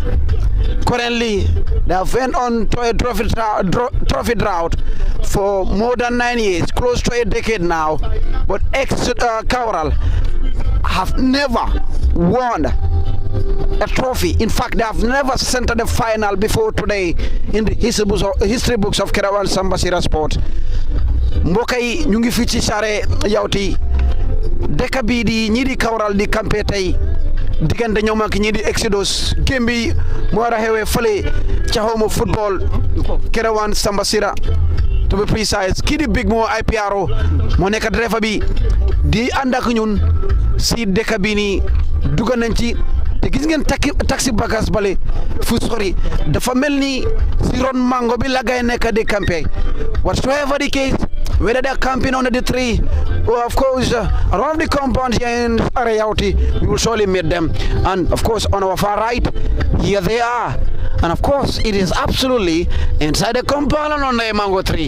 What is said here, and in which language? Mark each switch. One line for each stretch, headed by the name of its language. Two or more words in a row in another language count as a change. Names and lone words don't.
English: Currently, they have went on to a trophy drought for more than 9 years, close to a decade now. But Kawral have never won a trophy. In fact, they have never centered a final before today in the history books of Kerewan Samba Sira sport.
Wolof: Mbokk yi ñu ngi fi ci Sare Yauti, dëkk bi di ñi di Kawral di campé tey diggante ñoom ak ñi di Exodus. Game bi moo war a xewee fële ca
English: home football
Wolof: Kerewan Samba Sira,
English: to be precise.
Wolof: Kii di Big Mo IPRO moo nekk driver bi di ànd ak ñun si dëkk bi ni dugg nañ ci, te gis ngeen taxi bagas bale fu sori dafa mel ni si ron mango bi la gay nekk di campé.
English: Whatsoever the case, whether they're camping under the tree or of course around the compound here in Sare Yauti, we will surely meet them. And of course on our far right, here they are, and of course it is absolutely inside the compound and under a mango tree.